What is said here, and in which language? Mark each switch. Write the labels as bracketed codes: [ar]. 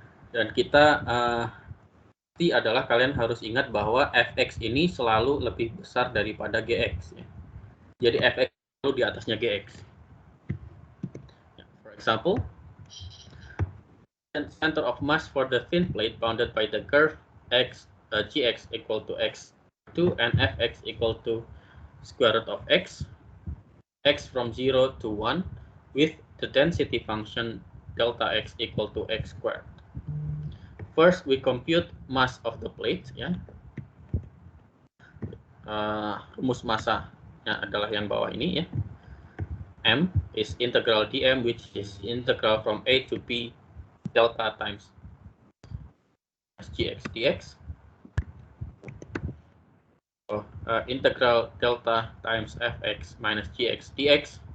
[id] Dan kita adalah kalian harus ingat bahwa fx ini selalu lebih besar daripada gx ya. Jadi fx selalu di atasnya gx. [en] For example, center of mass for the thin plate bounded by the curve gx equal to x2 and fx equal to square root of x from 0 to 1 with the density function delta x equal to x squared. First, we compute mass of the plate. [id] Ya. Rumus masanya adalah yang bawah ini ya. [en] M is integral dm, which is integral from a to b delta times gx dx. So, integral delta times fx minus gx dx.